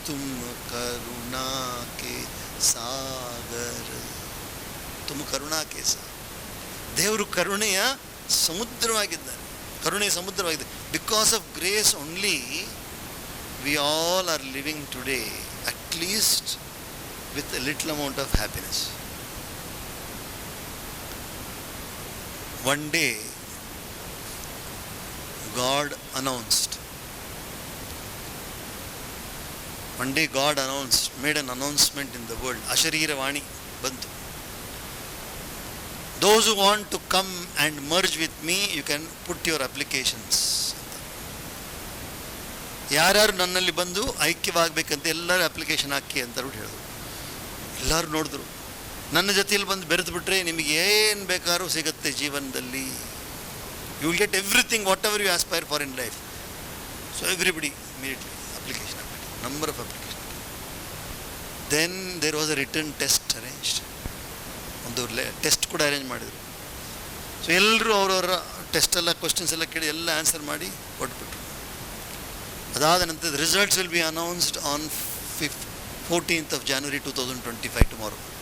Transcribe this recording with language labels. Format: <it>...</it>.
<hi>ತುಮ್ ಕರುಣಾ ಕೆ ಸಾಗರ, ತುಮ್ ಕರುಣಾ ಕೆ ಸಾಗರ.</hi> <kn>ದೇವರು ಕರುಣೆಯ ಸಮುದ್ರವಾಗಿದ್ದಾರೆ, ಕರುಣೆಯ ಸಮುದ್ರವಾಗಿದೆ.</kn> <en>Because of grace only we all are living today at least with a little amount of happiness. One day God announced, one day God announced, made an announcement in the world.</en> <kn>Asharira Vani bantu.</kn> <en>Those who want to come and merge with me, you can put your applications.</en> <kn>ಯಾರ್ಯಾರು ನನ್ನಲ್ಲಿ ಬಂದು ಐಕ್ಯವಾಗಬೇಕಂತ ಎಲ್ಲರೂ application ಹಾಕಿ ಅಂತ ಹೇಳಿದ್ರು. ಎಲ್ಲರೂ ನೋಡಿದ್ರು. ನನ್ನ ಜೊತೆಯಲ್ಲಿ ಬಂದು ಬೆರೆತು ಬಿಟ್ರೆ ನಿಮಗೆ ಏನು ಬೇಕಾದ್ರೂ ಸಿಗುತ್ತೆ ಜೀವನದಲ್ಲಿ.</kn> <en>You will get everything, whatever you aspire for in life. So everybody immediately application, number of applications. Then there was a written test arranged.</en> <kn>ಒಂದು ಟೆಸ್ಟ್ ಕೂಡ ಅರೇಂಜ್ ಮಾಡಿದರು. ಸೊ ಎಲ್ಲರೂ ಅವರವರ ಟೆಸ್ಟ್ ಎಲ್ಲ ಕ್ವಶನ್ಸ್ ಎಲ್ಲ ಕೇಳಿ ಎಲ್ಲ ಆನ್ಸರ್ ಮಾಡಿ ಕೊಟ್ಬಿಟ್ರು. ಅದಾದ ನಂತರ</kn> <en>Results will be announced on 14th of January 2025, tomorrow.</en>